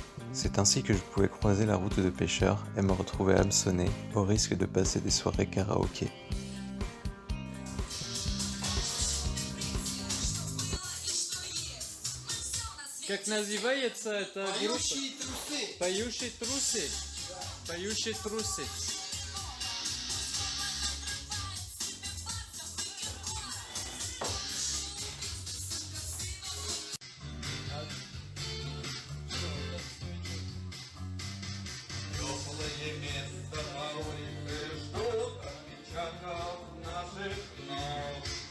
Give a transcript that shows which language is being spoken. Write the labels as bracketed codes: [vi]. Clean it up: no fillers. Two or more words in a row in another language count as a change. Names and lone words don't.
[fr] C'est ainsi que je pouvais croiser la route de pêcheurs et me retrouver hameçonné au risque de passer des soirées karaoké. [ru] Как называется эта группа? Поющие трусы. Поющие трусы. Теплое место на улице ждут отпечатков наших ног.